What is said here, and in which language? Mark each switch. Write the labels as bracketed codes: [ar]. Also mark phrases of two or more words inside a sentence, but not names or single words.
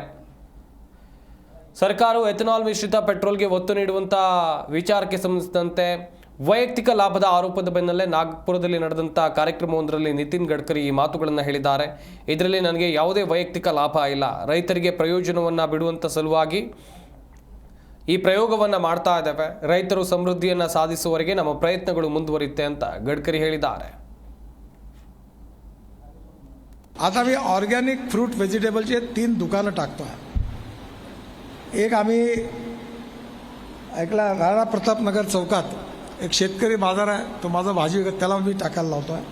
[kn] ಸರ್ಕಾರವು ಎಥನಾಲ್ ಮಿಶ್ರಿತ ಪೆಟ್ರೋಲ್ಗೆ ಒತ್ತು ನೀಡುವಂಥ ವಿಚಾರಕ್ಕೆ ಸಂಬಂಧಿಸಿದಂತೆ ವೈಯಕ್ತಿಕ ಲಾಭದ ಆರೋಪದ ಬೆನ್ನಲ್ಲೇ ನಾಗ್ಪುರದಲ್ಲಿ ನಡೆದಂಥ ಕಾರ್ಯಕ್ರಮವೊಂದರಲ್ಲಿ ನಿತಿನ್ ಗಡ್ಕರಿ ಈ ಮಾತುಗಳನ್ನು ಹೇಳಿದ್ದಾರೆ. ಇದರಲ್ಲಿ ನನಗೆ ಯಾವುದೇ ವೈಯಕ್ತಿಕ ಲಾಭ ಇಲ್ಲ, ರೈತರಿಗೆ ಪ್ರಯೋಜನವನ್ನು ಬಿಡುವಂಥ ಸಲುವಾಗಿ ಈ ಪ್ರಯೋಗವನ್ನು ಮಾಡ್ತಾ ಇದ್ದೇವೆ. ರೈತರು ಸಮೃದ್ಧಿಯನ್ನು ಸಾಧಿಸುವವರೆಗೆ ನಮ್ಮ ಪ್ರಯತ್ನಗಳು ಮುಂದುವರಿಯುತ್ತೆ ಅಂತ गडकरी ಹೇಳಿದ್ದಾರೆ. [mr] आता आम्ही ऑर्गॅनिक फ्रूट व्हेजिटेबलचे 3 दुकानं टाकतो आहे. एक आम्ही ऐकला राणा प्रतापनगर चौकात एक शेतकरी बाजार आहे, तो माझा भाजी त्याला मी टाकायला लावतो आहे.